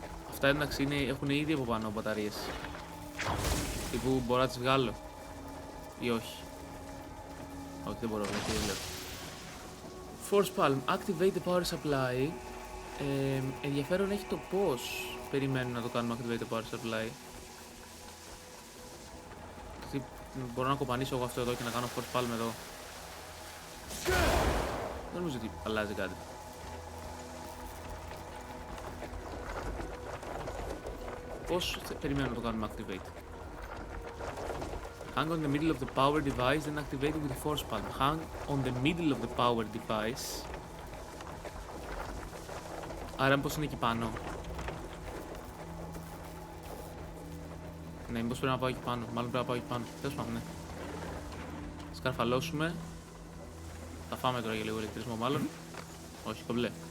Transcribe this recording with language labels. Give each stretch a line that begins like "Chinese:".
Greek: Αυτά εντάξει έχουν ήδη από πάνω μπαταρίες. Τύπου μπορώ να τις βγάλω ή όχι? Όχι, δεν μπορώ, δεν λέω.
English: Force Palm, activate the power supply.
Greek: Ενδιαφέρον έχει το πώς περιμένουν να το κάνουμε
English: activate the power supply.
Greek: Μπορώ να κοπανίσω εγώ αυτό εδώ και να κάνω Force Palm εδώ. Δεν νομίζω ότι αλλάζει κάτι. Πώς περιμένω να το κάνουμε activate?
English: Hang on the middle of the power device, then activate it with the force palm. Hang on the middle of the power device.
Greek: Άρα μήπως είναι εκεί πάνω? Ναι, μήπως πρέπει να πάω εκεί πάνω. Μάλλον πρέπει να πάω εκεί πάνω. Τέλος πάντων, ναι. Σκαρφαλώσουμε. Θα φάμε τώρα για λίγο ηλεκτρισμό μάλλον. Όχι, κομπλέ.